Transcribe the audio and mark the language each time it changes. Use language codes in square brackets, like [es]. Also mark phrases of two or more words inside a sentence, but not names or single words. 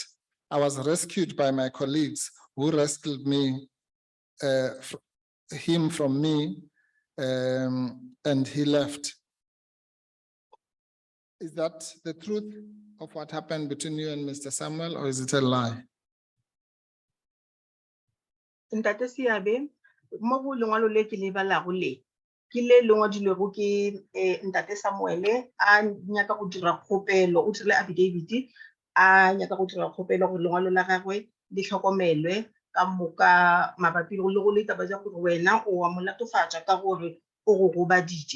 [en] I was rescued by my colleagues who rescued him from me, and he left. Is that the truth of what happened between you and Mr. Samuel, or is it a lie? [nso] Ntate Siabe, mo go lengwalo le ke le balago le, ke le ngwadilwego ke Ntate Samuele a nyaka go dira kgopelo, o dirile affidavit a nyaka go dira kgopelo gore lengwalo la gagwe le tlhokomelwe ka moka mabapi le go le taba ja gore wena o wa mo latofatsa ka gore o go gobaditše.